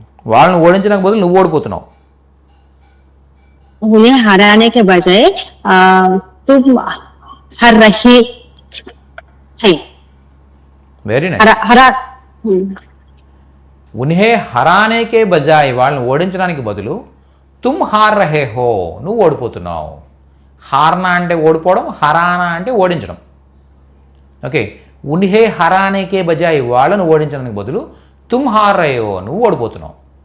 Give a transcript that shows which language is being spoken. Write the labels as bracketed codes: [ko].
[te] వాళ్ళని ఓడించడానికి బదులు నువ్వు ఓడిపోతున్నావు. [hi] उन्हें हराने के बजाय तुम हर रही है. [en] Very nice. [hi] हरा हरा ఉన్హే హరానేకే బజాయ్, [te] వాళ్ళని ఓడించడానికి బదులు [hi] తుమ్ హార్ రహే హో, [te] నువ్వు ఓడిపోతున్నావు. హార్నా అంటే ఓడిపోవడం, హరానా అంటే ఓడించడం. ఓకే, [hi] ఉన్హే హరానేకే బజాయ్, [te] వాళ్ళను ఓడించడానికి బదులు [hi] తుమ్ హార్ రహే హో, [te] నువ్వు ఓడిపోతున్నావు.